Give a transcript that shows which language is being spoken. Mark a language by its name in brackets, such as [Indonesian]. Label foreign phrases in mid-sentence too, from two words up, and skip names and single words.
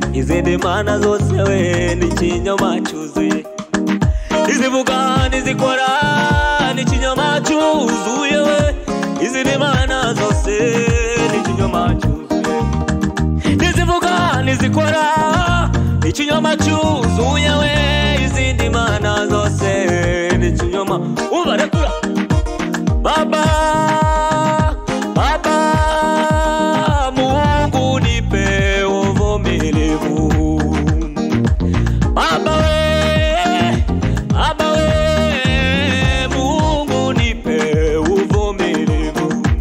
[Kinyarwanda] Izindi mana zose we n'ikinyoma cyuzuye, nizivuga nizikora n'ikinyoma cyuzuye we. Izindi mana zose n'ikinyoma cyuzuye, nizivuga nizikora ikinyoma cyuzuye we. Izindi mana zose n'ikinyoma. [Swahili] Ubarekura Baba, Baba Mungu nipe uvumilivu. Baba we, Baba we Mungu nipe uvumilivu.